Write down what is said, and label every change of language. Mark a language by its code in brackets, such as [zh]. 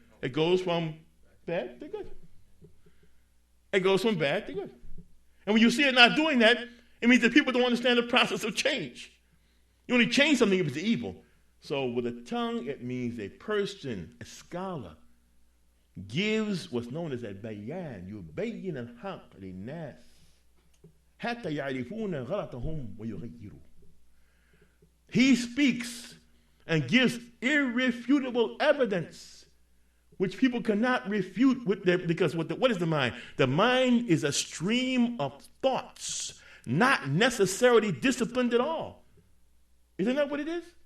[en] It goes from bad to good. It goes from bad to good. And when you see it not doing that, it means that people don't understand the process of change. You only change something if it's evil. So with a tongue, it means a person, a scholar, gives what's known as a bayan. [ar] يبين الحق للناس حتى يعرفون غلطهم ويغيروا. [en] He speaks and gives irrefutable evidence which people cannot refute because what is the mind? The mind is a stream of thoughts, not necessarily disciplined at all. Isn't that what it is?